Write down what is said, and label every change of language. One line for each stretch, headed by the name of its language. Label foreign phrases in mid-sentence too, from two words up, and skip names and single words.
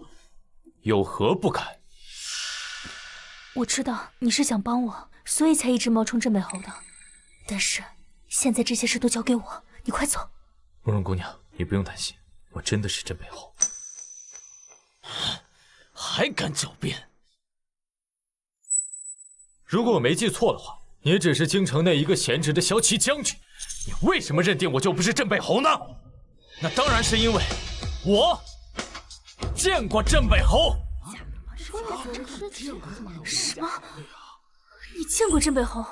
Chinese: 有何不敢？我知道你是想幫我，所以才一直冒充鎮北侯的。但是現在這些事都交給我，你快走。慕容姑娘，你不用擔心，我真的是鎮北侯。還敢狡辯？如果我沒記錯的話，你只是京城內一個閒職的驍騎將軍，你為什麼認定我就不是鎮北侯呢？那當然是因為我見過鎮北侯。什麼？你見過鎮北侯？